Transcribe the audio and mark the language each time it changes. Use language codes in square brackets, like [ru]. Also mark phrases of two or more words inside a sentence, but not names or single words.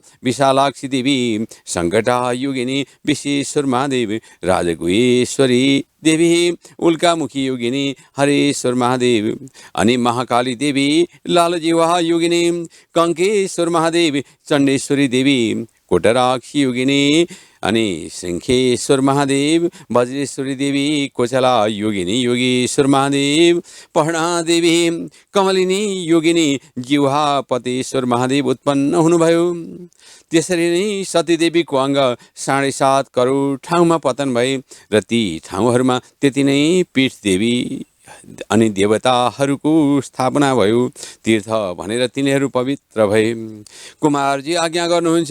[ne] विशालाक्षी देवी, सङ्कटा योगिनी, विश्वेश्वर महादेव, राजगुहेश्वरी देवी, उल्कामुखी योगिनी, हरेश्वर महादेव अनि महाकाली देवी, लालजीवा योगिनी, कङ्केश्वर महादेव, चण्डेश्वरी देवी, कोटराक्षी योगिनी अनि सिंहेश्वर महादेव, वज्रेश्वरी देवी, कोचला योगिनी, योगेश्वर महादेव, पहणा देवी, कमलिनी योगिनी, जिह्वापतेश्वर महादेव उत्पन्न हुनुभयो। त्यसरी नै सतीदेवीको अङ्ग 7.5 करोड ठाउँमा पतन भए र ती ठाउँहरूमा त्यति नै पीठ देवी अनि देवताहरूको स्थापना भयो। तीर्थ भनेर तिनीहरू पवित्र भए। कुमारजी आज्ञा गर्नुहुन्छ।